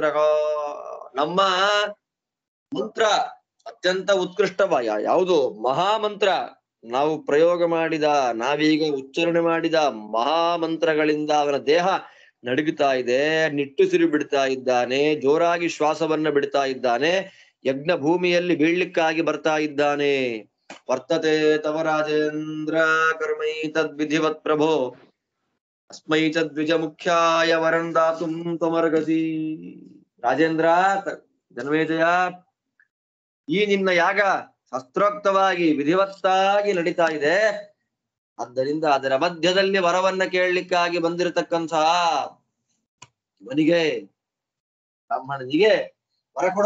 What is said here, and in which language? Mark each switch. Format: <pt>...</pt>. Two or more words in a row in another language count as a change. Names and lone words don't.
<kn>ನಮ್ಮ ಮಂತ್ರ ಅತ್ಯಂತ ಉತ್ಕೃಷ್ಟವಾದ ಯಾವುದು ಮಹಾಮಂತ್ರ, ನಾವು ಪ್ರಯೋಗ ಮಾಡಿದ, ನಾವೀಗ ಉಚ್ಚಾರಣೆ ಮಾಡಿದ ಮಹಾಮಂತ್ರಗಳಿಂದ ಅವನ ದೇಹ ನಡುಗುತ್ತಾ ಇದೆ, ನಿಟ್ಟುಸಿರು ಬಿಡ್ತಾ ಇದ್ದಾನೆ, ಜೋರಾಗಿ ಶ್ವಾಸವನ್ನ ಬಿಡ್ತಾ ಇದ್ದಾನೆ, ಯಜ್ಞ ಭೂಮಿಯಲ್ಲಿ ಬೀಳ್ಲಿಕ್ಕಾಗಿ ಬರ್ತಾ ಇದ್ದಾನೆ.</kn> <sa>ವರ್ತತೆ ತವ ರಾಜೇಂದ್ರ ಕರ್ಮೈ ತದ್ವಿಧಿವತ್ ಪ್ರಭೋ ಅಸ್ಮೈ ಚ ದ್ವಿಜ ಮುಖ್ಯಾಯ ವರಂ ದಾತುಂ ತ್ವಮರ್ಹಸಿ.</sa> <kn>ರಾಜೇಂದ್ರ, ಜನಮೇಜಯ, ಈ ನಿನ್ನ ಯಾಗ ಶಾಸ್ತ್ರೋಕ್ತವಾಗಿ ವಿಧಿವತ್ತಾಗಿ ನಡೀತಾ ಇದೆ. ಆದ್ದರಿಂದ ಅದರ ಮಧ್ಯದಲ್ಲಿ ವರವನ್ನ ಕೇಳಲಿಕ್ಕಾಗಿ ಬಂದಿರತಕ್ಕಂತಹ ಇವನಿಗೆ, ಬ್ರಾಹ್ಮಣನಿಗೆ ವರ ಕೊಡು.</kn>